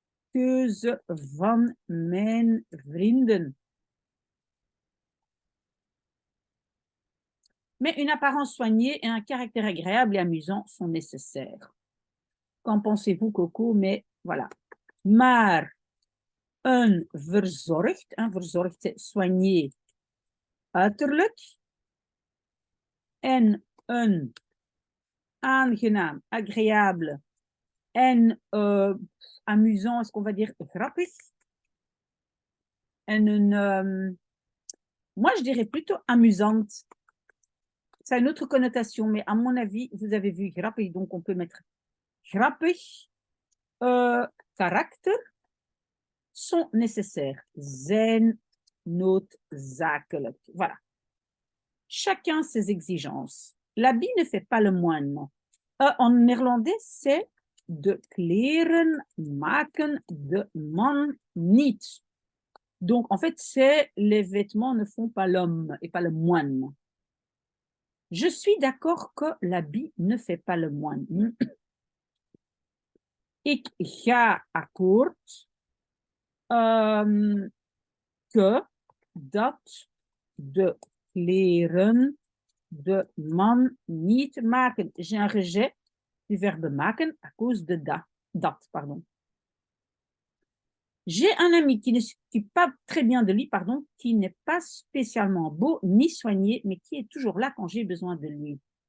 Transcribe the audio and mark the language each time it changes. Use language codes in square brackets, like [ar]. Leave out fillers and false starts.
[nl] keuze van mijn vrienden. [fr] Mais une apparence soignée et un caractère agréable et amusant sont nécessaires. Qu'en pensez-vous, Coco? Mais voilà. [nl] Maar een verzorgd, verzorgd [fr] c'est soigné [nl] uiterlijk, en een aangenaam, [fr] agréable, [nl] en amusant, [fr] est-ce qu'on va dire [nl] grappig? En een, [fr] moi je dirais plutôt amusante. Ça a une autre connotation, mais à mon avis, vous avez vu grappig, donc on peut mettre grappig, karakter, sont nécessaires, [nl] zijn noodzakelijk. [fr] Voilà. Chacun ses exigences. L'habit ne fait pas le moine. En néerlandais, c'est [nl] de kleren maken de man niet. [fr] Donc, en fait, c'est les vêtements ne font pas l'homme et pas le moine. Je suis d'accord que l'habit ne fait pas le moine. [nl] Ik ga akkoord [fr] que [nl] dat de kleren de man niet maken. [fr] J'ai un rejet du verbe maken à cause de dat, pardon. J'ai un ami qui ne s'occupe pas très bien de lui, pardon, qui n'est pas spécialement beau ni soigné, mais qui est toujours là quand j'ai besoin de lui.